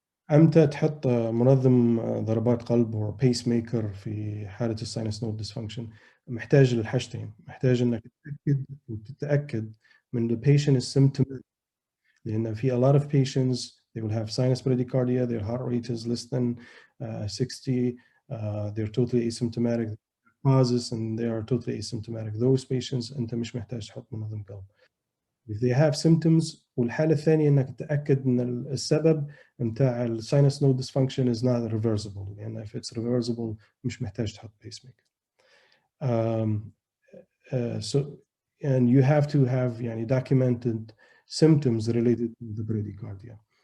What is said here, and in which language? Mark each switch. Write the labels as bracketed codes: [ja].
[ar] امتى تحط منظم ضربات قلب او [en] pacemaker [ar] في حاله الساينس نود [en] dysfunction؟ [ar] محتاج للحاجتين، محتاج انك تتاكد من [en] the patient is symptomatic، [ar] لان في [en] a lot of patients they will have sinus bradycardia, their heart rate is less than 60, they're totally asymptomatic, pauses and they are totally asymptomatic. Those patients [ar] أنت مش محتاج تحط منظم قلب. [en] If they have symptoms, [ar] والحالة الثانية إنك تتأكد إن السبب متاع ال [en] sinus node dysfunction is not reversible. [ar] يعني [en] if it's reversible [ar] مش محتاج تحط pacemaker. [en] So and you have to have [ar] يعني [en] documented symptoms related to the bradycardia.